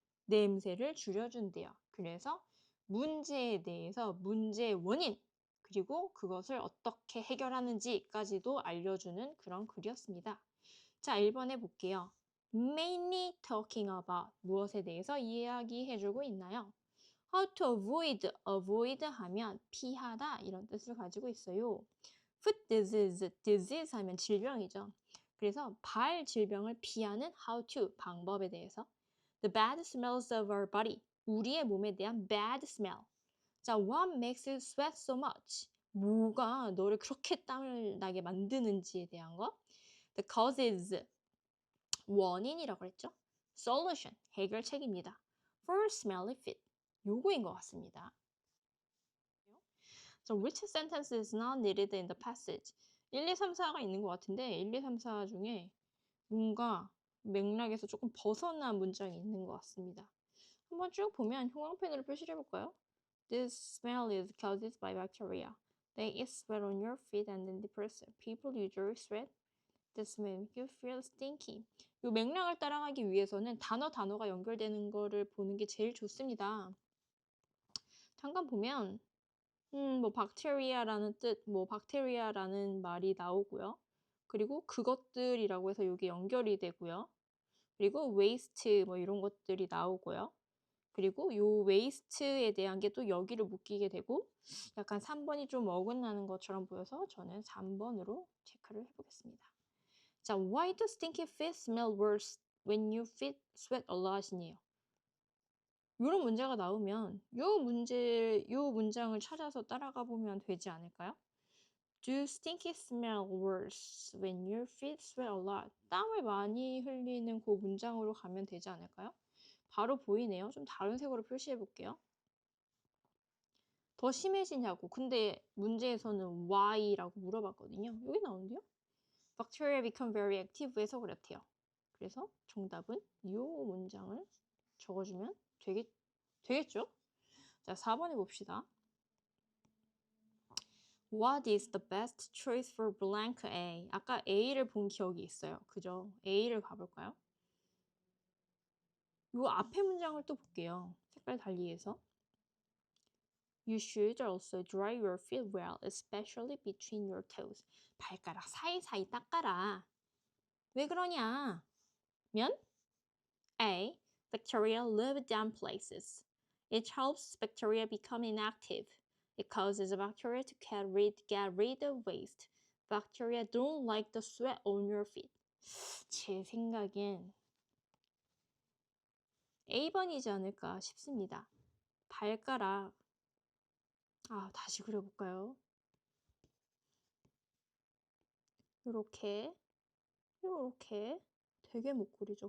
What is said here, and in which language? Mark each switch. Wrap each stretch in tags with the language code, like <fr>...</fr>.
<ko>냄새를 줄여준대요. 그래서 문제에 대해서 문제의 원인 그리고 그것을 어떻게 해결하는지까지도 알려주는 그런 글이었습니다. 자, 1번 해볼게요.</ko> <en>Mainly talking about</en> <ko>무엇에 대해서 이야기해주고 있나요?</ko> <en>How to avoid,</en> <ko>avoid 하면 피하다 이런 뜻을 가지고 있어요. Foot disease, disease 하면 질병이죠. 그래서 발 질병을 피하는 how to 방법에 대해서</ko> <en>The bad smells of our body,</en> <ko>우리의 몸에 대한 bad smell.</ko> <en>자, what makes you sweat so much?</en> <ko>뭐가 너를 그렇게 땀을 나게 만드는지에 대한 거. The causes, 원인이라고 했죠. Solution, 해결책입니다.</ko> <en>For smelly feet,</en> <ko>요거인 것 같습니다.</ko> <en>So which sentence is not needed in the passage?</en> <ko>1, 2, 3, 4가 있는 것 같은데 1, 2, 3, 4 중에 뭔가 맥락에서 조금 벗어난 문장이 있는 것 같습니다. 한번 쭉 보면 형광펜으로 표시를 해볼까요?</ko> <en>This smell is caused by bacteria. They eat sweat on your feet and then depress people usually sweat. This make you feel stinky.</en> <ko>이 맥락을 따라가기 위해서는 단어가 연결되는 거를 보는 게 제일 좋습니다. 잠깐 보면 뭐 bacteria라는 뜻, 뭐 bacteria라는 말이 나오고요. 그리고 그것들이라고 해서 여기 연결이 되고요. 그리고 waste 뭐 이런 것들이 나오고요. 그리고 요 waste에 대한 게 또 여기를 묶이게 되고 약간 3번이 좀 어긋나는 것처럼 보여서 저는 3번으로 체크를 해보겠습니다.</ko> <en>자, why do stinky feet smell worse when you feet sweat a lot이네요.</en> <ko>이런 문제가 나오면 요 문장을 찾아서 따라가 보면 되지 않을까요?</ko> <en>Do stinky smell worse when your feet sweat a lot?</en> <ko>땀을 많이 흘리는 그 문장으로 가면 되지 않을까요? 바로 보이네요. 좀 다른 색으로 표시해 볼게요. 더 심해지냐고. 근데 문제에서는 why라고 물어봤거든요. 여기 나오는데요.</ko> <en>Bacteria become very active</en> <ko>해서 그렇대요. 그래서 정답은 이 문장을 적어주면 되겠죠? 자, 4번 해봅시다.</ko> <en>What is the best choice for blank A?</en> <ko>아까 A를 본 기억이 있어요. 그죠? A를 가볼까요? 요 앞에 문장을 또 볼게요. 색깔 달리해서.</ko> <en>You should also dry your feet well, especially between your toes.</en> <ko>발가락 사이사이 닦아라. 왜 그러냐? 면 A.</ko> <en>Bacteria live damp places. It helps bacteria become inactive. It causes bacteria to get rid of waste. Bacteria don't like the sweat on your feet.</en> <ko>제 생각엔 A번이지 않을까 싶습니다. 발가락. 다시 그려볼까요? 요렇게 되게 못 그리죠.</ko>